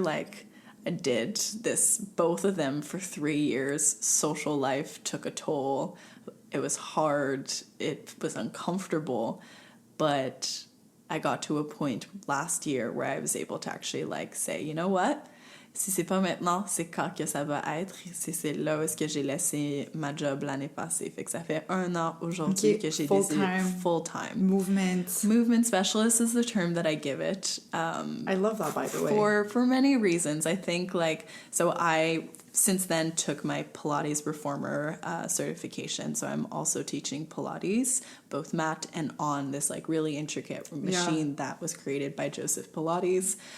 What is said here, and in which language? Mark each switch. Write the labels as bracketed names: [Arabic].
[English] Like, I did both of them for 3 years. Social life took a toll. It was hard. It was uncomfortable. But I got to a point last year where I was able to actually like say, you know what? [French] Si c'est pas maintenant, c'est quand que ça va être. C'est là où est-ce que j'ai laissé ma job l'année passée. Fait que ça fait 1 an aujourd'hui que j'ai décidé full-time. [English] Movement specialist is the term that I give it. I love that, by the way. For many reasons. I think like, so I since then took my Pilates reformer certification. So I'm also teaching Pilates, both mat and on this like really intricate machine that was created by Joseph Pilates.